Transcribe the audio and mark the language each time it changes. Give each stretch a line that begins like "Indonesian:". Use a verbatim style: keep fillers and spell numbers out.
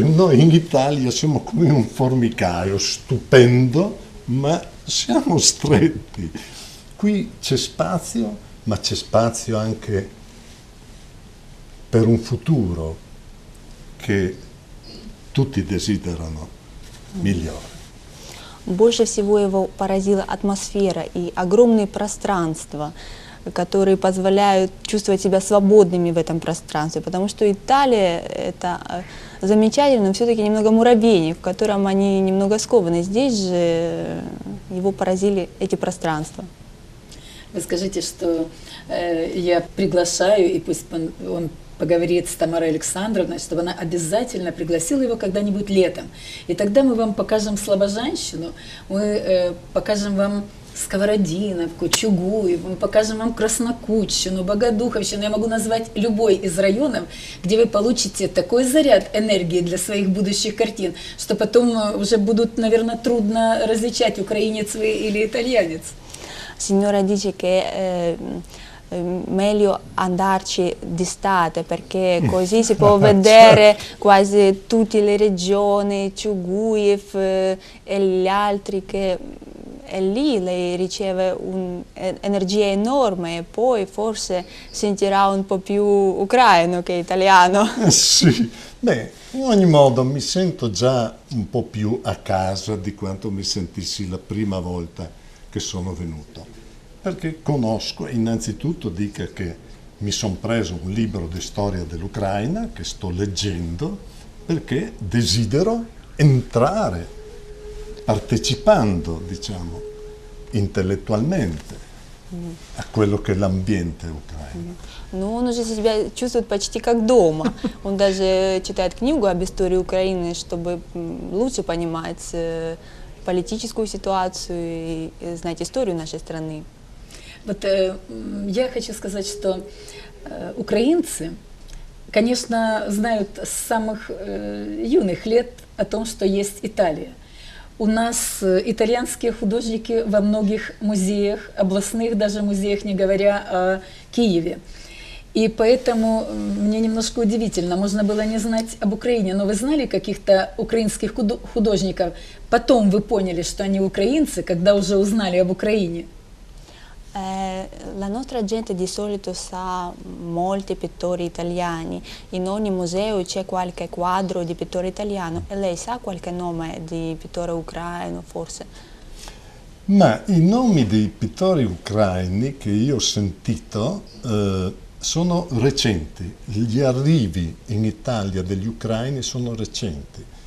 Italian: Noi in Italia siamo come un formicaio stupendo, ma siamo stretti. Qui c'è spazio, ma c'è spazio anche per un futuro che tutti desiderano migliore.
Russian: Больше всего его поразила атмосфера и огромные пространства, которые позволяют чувствовать себя свободными в этом пространстве, потому что Италия – это замечательно, но все-таки немного муравейник, в котором они немного скованы. Здесь же его поразили эти пространства. Вы скажите, что э, я приглашаю, и пусть он, он поговорит с Тамарой Александровной, чтобы она обязательно пригласила его когда-нибудь летом. И тогда мы вам покажем слобожанщину, мы э, покажем вам Сковородиновку, Чугуев, мы покажем вам Краснокутщину, Богодуховщину. Я могу назвать любой из районов, где вы получите такой заряд энергии для своих будущих картин, что потом уже будут, наверное, трудно различать, украинец вы или итальянец.
Italian: Signora dice che è eh, meglio andarci d'estate perché così si può vedere quasi tutte le regioni, Chuguyev eh, e gli altri che è lì, lei riceve un'energia enorme e poi forse sentirà un po' più ucraino che italiano. Eh sì, beh, in ogni modo mi sento già un po' più a casa di quanto mi sentissi la prima volta che sono venuto, perché conosco, innanzitutto dica che mi sono preso un libro di storia dell'Ucraina che sto leggendo perché desidero entrare, partecipando, diciamo, intellettualmente a quello che è l'ambiente ucraino.
Russian: Но он уже себя чувствует почти как дома. Он даже читает книгу об истории Украины, чтобы лучше понимать политическую ситуацию и знать историю нашей страны. Вот э, я хочу сказать, что э, украинцы, конечно, знают с самых э, юных лет о том, что есть Италия. У нас итальянские художники во многих музеях, областных даже музеях, не говоря о Киеве. И поэтому мне немножко удивительно, можно было не знать об Украине, но вы знали каких-то украинских художников? Потом вы поняли, что они украинцы, когда уже узнали об Украине?
Italian: Eh, la nostra gente di solito sa molti pittori italiani, in ogni museo c'è qualche quadro di pittore italiano e lei sa qualche nome di pittore ucraino forse? Ma i nomi dei pittori ucraini che io ho sentito eh, sono recenti, gli arrivi in Italia degli ucraini sono recenti.